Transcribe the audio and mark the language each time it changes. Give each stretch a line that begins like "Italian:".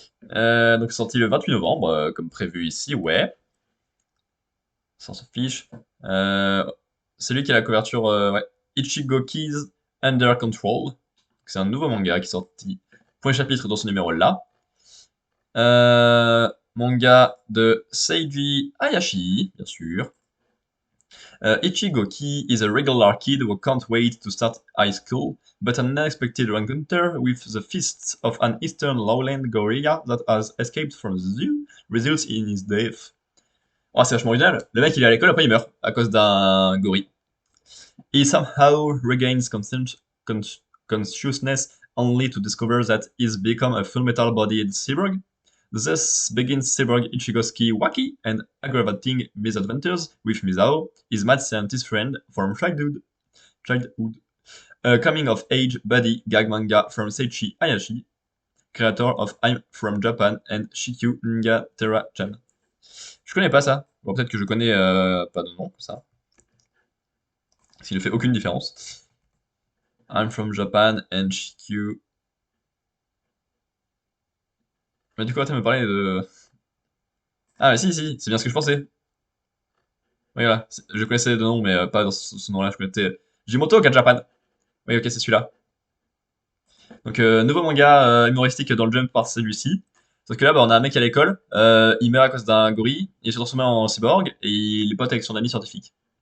French: Donc sorti le 28 novembre, comme prévu ici, ouais. Ça, on s'en fiche. Euh, c'est lui qui a la couverture, ouais. Ichigo Keys Under Control. C'est un nouveau manga qui est sorti. Premier chapitre dans ce numéro-là. Manga de Seiji Hayashi, bien sûr.
English: Ichigo-ki is a regular kid who can't wait to start high school, but an unexpected encounter with the fists of an eastern lowland gorilla that has escaped from the zoo results in his death.
French: Oh, c'est vachement original. Le mec, il est à l'école, après il meurt à cause d'un gorille.
English: He somehow regains consciousness only to discover that he's become a full-metal-bodied cyborg. Thus begins Cyborg Ichigo's wacky and aggravating misadventures with Misao, his mad scientist friend from childhood. A coming-of-age buddy gag manga from Seiichi Hayashi, creator of I'm from Japan and Shikyu Ninja Terra-chan.
French: Je connais pas ça. Bon, peut-être que je connais pas de nom, ça. S'il ne fait aucune différence.
English: I'm from Japan and Shikyu.
French: Mais du coup, tu me parler de... Ah, mais si, si, c'est bien ce que je pensais. Oui, voilà. Je connaissais de nom, mais pas dans ce nom-là. Je connaissais Jimoto Japan. Oui, ok, c'est celui-là. Donc, nouveau manga humoristique dans le Jump par celui-ci. Sauf que là, bah, on a un mec à l'école, il meurt à cause d'un gorille, il se transforme en cyborg, et il est pote avec son ami scientifique.